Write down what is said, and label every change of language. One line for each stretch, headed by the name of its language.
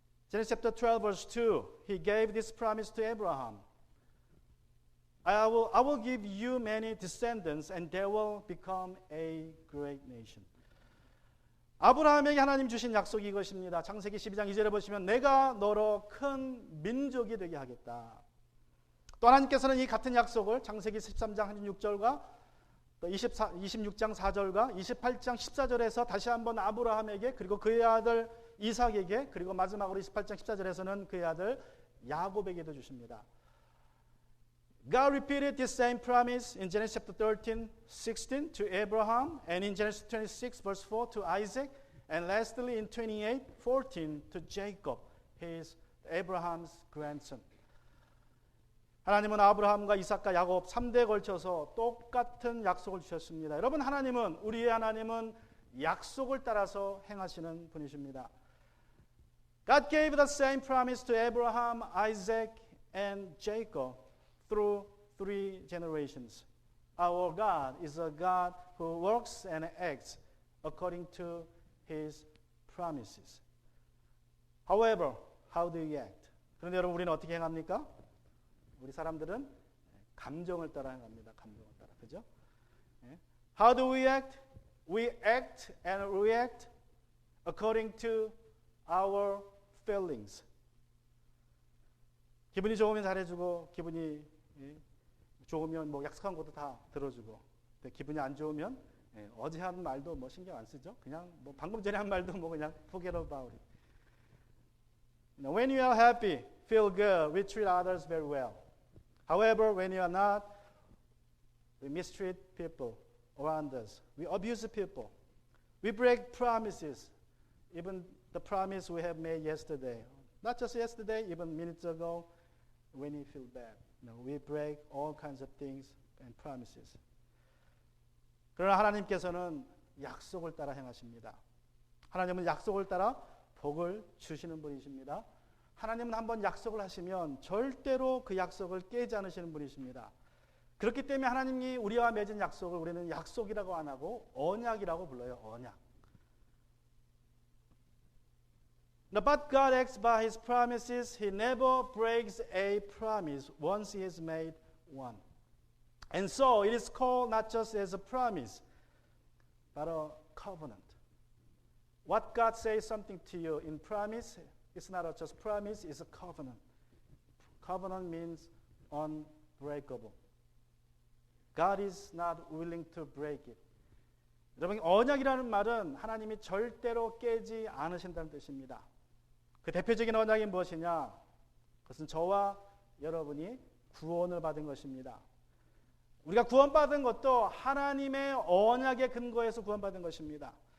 English: Genesis chapter 12, verse 2, He gave this promise to Abraham. I will give you many descendants, and they will become a great nation.
Korean: 아브라함에게 하나님 주신 약속이 이것입니다. 창세기 12장 2절에 보시면 내가 너로 큰 민족이 되게 하겠다. 또 하나님께서는 이 같은 약속을 창세기 13장 16절과 또 26장 4절과 28장 14절에서 다시 한번 아브라함에게 그리고 그의 아들 이삭에게 그리고 마지막으로 28장 14절에서는 그의 아들 야곱에게도 주십니다.
English: God repeated this same promise in Genesis chapter 13, 16 to Abraham, and in Genesis 26, verse 4 to Isaac, and lastly in 28, 14 to Jacob, his Abraham's grandson.
Korean: 하나님은 아브라함과 이삭과 야곱 3대에 걸쳐서 똑같은 약속을 주셨습니다. 여러분, 우리의 하나님은 약속을 따라서 행하시는 분이십니다.
English: God gave the same promise to Abraham, Isaac, and Jacob through 3 generations. Our God is a God who works and acts according to His promises. However, how do we act?
Korean: 그런데 여러분, 우리는 어떻게 행합니까? 우리 사람들은 감정을 따라 행합니다. 감정을 따라, 그죠?
English: How do we act? We act and react according to our feelings.
Korean: 기분이 좋으면 잘해주고, 기분이 좋으면 약속한 것도 다 들어주고, 기분이 안 좋으면 어제 한 말도 신경 안 쓰죠. 그냥 방금 전에 한 말도 그냥
English: forget about it. When you are happy, feel good, we treat others very well. However, when you are not, we mistreat people around us. We abuse people. We break promises, even the promise we have made yesterday. Not just yesterday, even minutes ago, when you feel bad. We break all kinds of things and promises.
Korean: 그러나 하나님께서는 약속을 따라 행하십니다. 하나님은 약속을 따라 복을 주시는 분이십니다. 하나님은 한번 약속을 하시면 절대로 그 약속을 깨지 않으시는 분이십니다. 그렇기 때문에 하나님이 우리와 맺은 약속을 우리는 약속이라고 안 하고 언약이라고 불러요. 언약.
English: But God acts by His promises. He never breaks a promise once He has made one. And so it is called not just as a promise, but a covenant. What God says something to you in promise, it's not just promise, it's a covenant. Covenant means unbreakable. God is not willing to break it.
Korean: 여러분, 언약이라는 말은 하나님이 절대로 깨지 않으신다는 뜻입니다. 그 대표적인 언약이 무엇이냐? 그것은 저와 여러분이 구원을 받은 것입니다. 우리가 구원받은 것도 하나님의 언약에 근거해서 구원받은 것입니다.